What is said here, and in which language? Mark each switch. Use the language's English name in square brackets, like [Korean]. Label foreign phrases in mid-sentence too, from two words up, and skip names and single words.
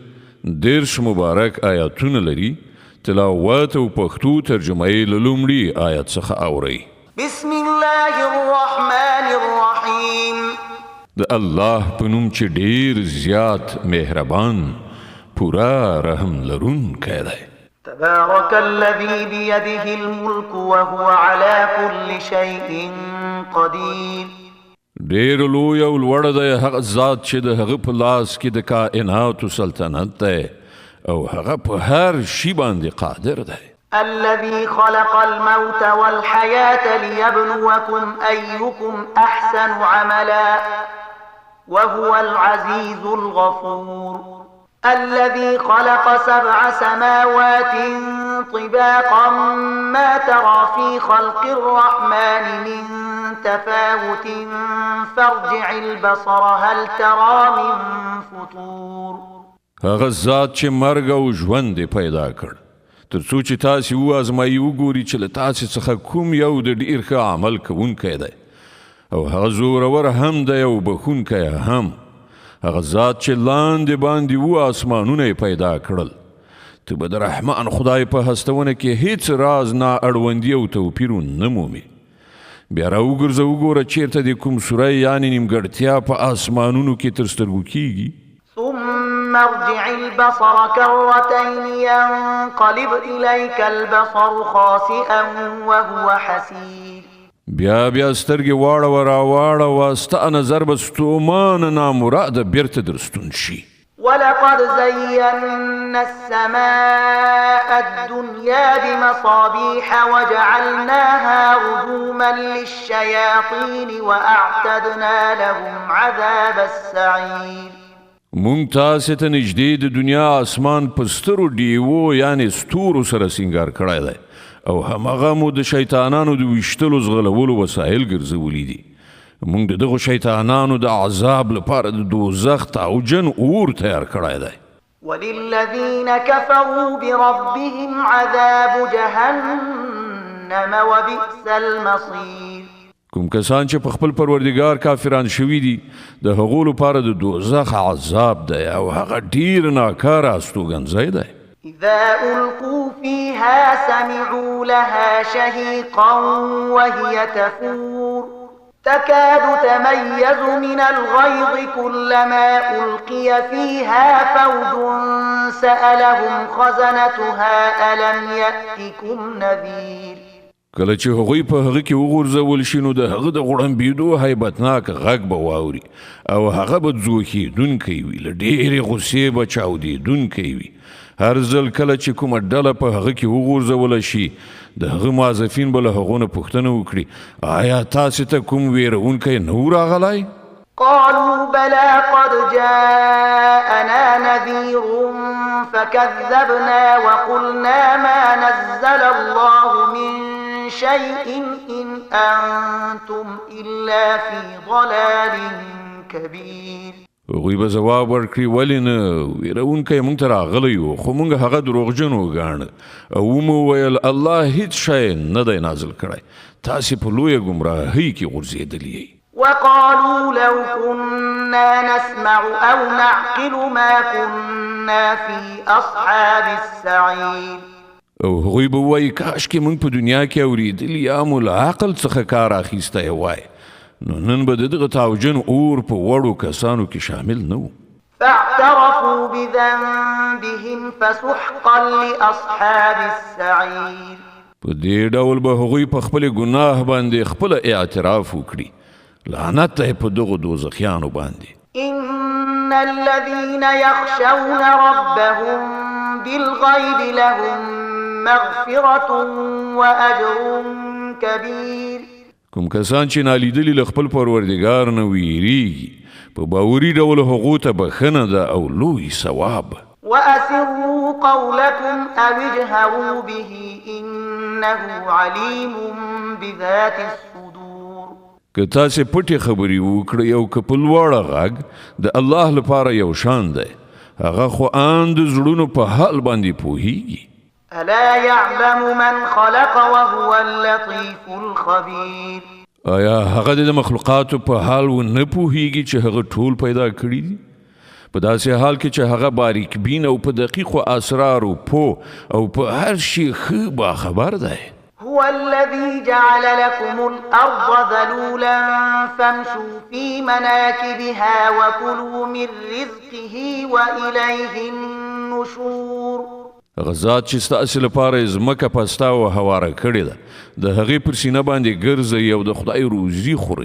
[Pashto] 10 مبارک آیاتونه لري. تلاوت او پښتو ترجمه یې له لومړي آیت څخه اورئ. [Arabic] بسم الله الرحمن الرحیم. [Pashto] د الله په نوم چې ډیر زیات مهربان پورا رحم لرونکی دی. [Arabic] تبارك الذي بيده الملك وهو على كل شيء قدير. [Pashto] ډیر لوی او لوړ دی هغه ذات چې د هغه په لاس کې د کائناتو سلطنت دی او هغه په هر شي باندې قادر دی. [Arabic] الذي خلق الموت والحياة ليبلوكم أيكم أحسن عملا وهو العزيز الغفور. الذي خلق 7 سماوات طباقا ما ترى في خلق الرحمن من تفاوت فارجع البصر هل ترى من فطور. [Pashto] هغه ذات چې مرګ او ژوند پیدا کړ تر څو چې تاسو وازمایي وګوري چې له تاسو څخه کوم یو د ډیر ښه عمل کوونکی دی او هغه زورور هم دی او بخونکی هم. هغه ذات چې لاندې باندې و آسمانونه پیدا کړل. ته به د رحمان خدای په هستونه کې هیڅ راز نه اړوندي او توپیر نه مومي. بیا راوګرځه وګوره چیرته د کوم سوری یعنی نیمګړتیا په آسمانونو کې تر سترګو کیږي. [Arabic] ثم ارجع البصر كرتين ينقلب إليك البصر خاسئا وهو حسير. [Pashto] بیا سترګې واړه راواړه ستا نظر به ستومان نامراده بیرته درستون شي. [Arabic] ولقد زينا السماء الدنيا بمصابيح وجعلناها رجوما للشياطين وأعتدنا لهم عذاب السعير. [Pashto] مونږ تاسې ته نږدې د دنیا اسمان په سترو ډیوو یعنی ستورو سره سینګار کړی دی او همغه مو د شیطانانو د ویشتلو زغلولو وسایل ګرځولي دي. مونږ د دغو شیطانانو د عذاب لپاره د دوزخ تاوجن اور تیار کړی دی. [Arabic] وللذین كفروا بربهم عذاب جهنم وبئس المصير. [Pashto] کوم کسان چې په خپل پروردگار کافران شوي دي د هغو لپاره د دوزخ عذاب دی او هغه ډیر ناکاره استوګنځی دی. [Arabic] إذا ألقوا فيها سمعوا لها شهيقا وهي تفور تكاد تميز من الغيظ كلما ألقي فيها فوج سألهم خزنتها ألم يأتكم نذير. [Pashto] کله چې هغوی په هغه کې وغورځول شي نو د هغه د غړمبېدو هیبتناک غږ به واوري او هغه به ځوښېدونکی وي له ډېرې غوسې به چاودېدونکی وي. هر ځل کله چې کومه ډله په هغه کې وغورځوله شي د هغه موظفین به له هغو نه پوښتنه وکړي آیا تاسې ته کوم ویرونکی نه و راغلی؟ [Arabic] قالوا بلى قد جاءنا نذير فكذبنا وقلنا ما نزل الله من شيء إن أنتم إلا في ضلال كبير. [Pashto] هغوی به ځواب ورکړي ولې نه ویرونکی موږ ته راغلی و خو موږ هغه دروغجن وګاڼه او مو ویل الله هیڅ شی نه دی نازل کړی تاسې په لویه ګمراهۍ کې غورځېدلي یئ. [Arabic] وقالوا لو كنا نسمع أو نعقل ما كنا في أصحاب السعير. [Pashto] او هغوی به وایي کاشکې موږ په دنیا کې اورېدلي یا مو له عقل څخه کار اخیستی وای نو نن به د دغه تاوجن اور په وړو کسانو کې شامل نه و. فاعترفوا بذنبهم فسحقا لأصحاب السعير. په دې ډول به هغوی په خپل ګناه باندې خپل اعتراف وکړي. لعنت ته په دغو دوزخیانو باندې. [Arabic] إن الذين يخشون ربهم بالغيب لهم مغفرة وأجر كبير. [Pashto] کوم کسان چې نالیدلي له خپل پروردګار نه ویریږي په باوري ډول هغو ته بخښنه ده او لوی ثواب. [Arabic] وأسروا قولكم أو اجهروا به إنه عليم بذات الصدور. [Pashto] که تاسې پټې خبرې وکړئ او که په لوړه غږ د الله لپاره یو شان دی هغه خو ان د زړونو په حال باندې پوهیږي. [Arabic] ألا يعلم من خلق وهو اللطيف الخبير. [Pashto] آیا هغه د مخلوقاتو په حال و نه پوهیږي چې هغه ټول پیدا کړي دي؟ په داسې حال کې چې هغه باریک بین او په دقیقو اسرارو پوه او په هر شي ښه باخبر دی. [Arabic] هو الذي جعل لكم الأرض ذلولا فامشوا في مناكبها وكلوا من رزقه وإليه النشور. [Pashto] هغه ذات چې ستاسې لپاره ځمکه پسته او هواره کړې ده، د هغې پر سینه باندې ګرځئ او د خدای روزي خورئ.